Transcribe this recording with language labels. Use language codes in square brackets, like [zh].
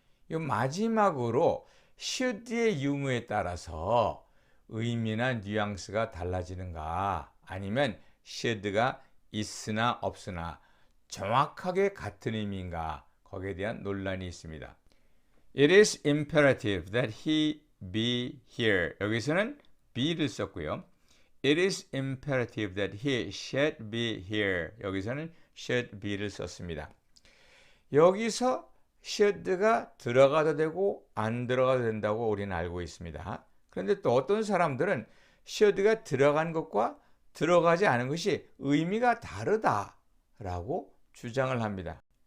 [ko] 이 마지막으로 should의 유무에 따라서 의미나 뉘앙스가 달라지는가 아니면 should가 있으나 없으나 정확하게 같은 의미인가 거기에 대한 논란이 있습니다. [en] It is imperative that he be here. [ko] 여기서는 be를 썼고요. [en] It is imperative that he should be here. [ko] 여기서는 should be를 썼습니다. 여기서 should가 들어가도 되고 안 들어가도 된다고 우리는 알고 있습니다. 그런데 또 어떤 사람들은 should가 들어간 것과 들어가지 않은 것이 의미가 다르다라고 주장을 합니다.